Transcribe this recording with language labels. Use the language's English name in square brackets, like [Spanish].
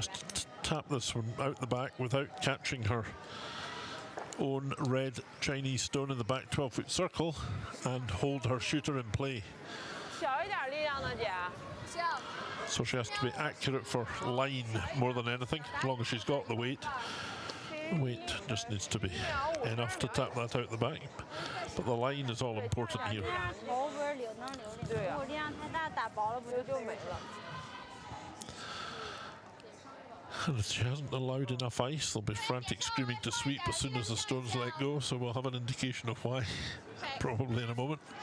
[English] Just tap this one out the back without catching her own red Chinese stone in the back 12-foot circle and hold her shooter in play. [Chinese] 小一点力量呢，姐。 [English] So she has to be accurate for line more than anything, as long as she's got the weight. The weight just needs to be enough to tap that out the back. But the line is all important here. [Chinese] 头不是能留力，如果力量太大，打薄了不就没了？ [English] And if she hasn't allowed enough ice, they'll be frantic screaming to sweep as soon as the stones let go, so we'll have an indication of why, probably in a moment.